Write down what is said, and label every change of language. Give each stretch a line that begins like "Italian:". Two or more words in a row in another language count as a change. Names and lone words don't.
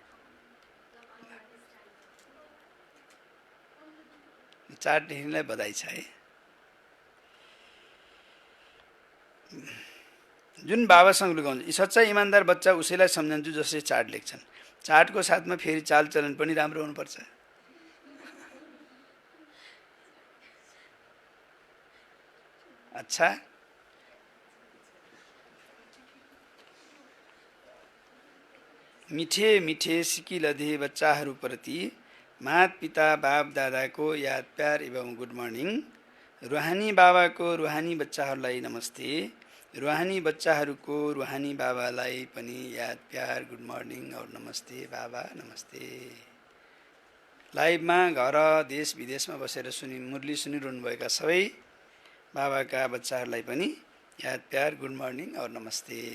Nepali: चार्ट लेख्नेलाई बधाई छ है। जुन बाबासँग लुकाउँछ। सच्चा इमान्दार बच्चा उसैलाई सम्झन्छु जसले चार्ट लेख्छन्। चार्टको साथमा फेरि चालचलन पनि राम्रो हुनुपर्छ। अच्छा, मिठे मिठे सिकिलधे बच्चाहरूप्रति मात पिता बाप दादाको याद प्यार एवं
English: good morning.
Nepali: रुहानी बाबाको रुहानी बच्चाहरूलाई नमस्ते। रुहानी बच्चाहरूको रुहानी बाबालाई पनि याद प्यार
English: good morning
Nepali: और नमस्ते बाबा नमस्ते। लाइभमा घर देश विदेशमा बसेर मुरली सुनिरहनुभएका सबै बाबाका बच्चाहरूलाई पनि याद प्यार
English: good morning
Nepali: और नमस्ते।